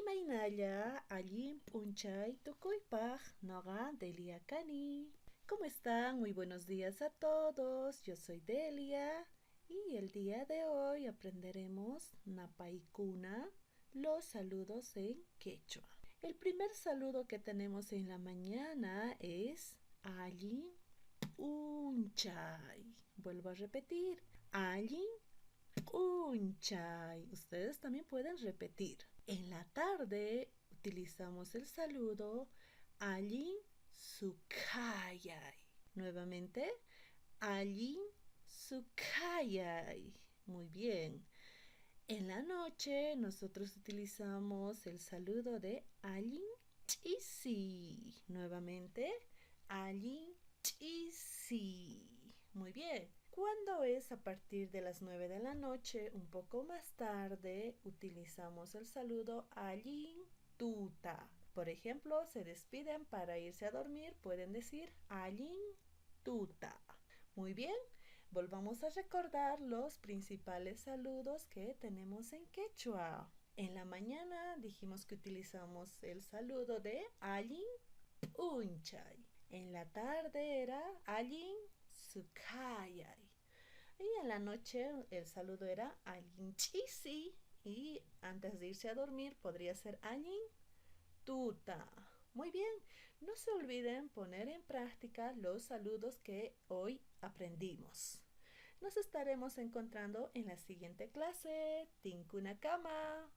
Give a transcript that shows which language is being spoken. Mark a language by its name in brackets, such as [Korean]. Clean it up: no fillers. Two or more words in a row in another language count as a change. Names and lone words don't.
[Quechua] Hinalla, allin p'unchay tukuypaq, noqa Delia Kani. [Spanish] ¿Cómo están? Muy buenos días a todos. Yo soy Delia y el día de hoy aprenderemos napaykuna, los saludos en quechua. El primer saludo que tenemos en la mañana es [Quechua] allin p'unchay. [Spanish] Vuelvo a repetir, [Quechua] allin p'unchay. [Spanish] Ustedes también pueden repetir. En la tarde utilizamos el saludo [Quechua] allin sukayay. Nuevamente, allin sukayay. [Spanish] Muy bien. En la noche nosotros utilizamos el saludo de [Quechua] allin ch'isi. Nuevamente, allin ch'isi. [Spanish] Muy bien. Cuando es a partir de las 9 de la noche, un poco más tarde, utilizamos el saludo [Quechua] allin tuta. [Spanish] Por ejemplo, se despiden para irse a dormir, pueden decir [Quechua] allin tuta. [Spanish] Muy bien, volvamos a recordar los principales saludos que tenemos en quechua. En la mañana dijimos que utilizamos el saludo de [Quechua] allin p'unchay. [Spanish] En la tarde era [Quechua] allin sukayay. [Spanish] Y en la noche el saludo era [Quechua] allin ch'isi. [Spanish] Y antes de irse a dormir podría ser [Quechua] allin tuta. [Spanish] Muy bien, no se olviden poner en práctica los saludos que hoy aprendimos. Nos estaremos encontrando en la siguiente clase. [Quechua] Tinkuna kama.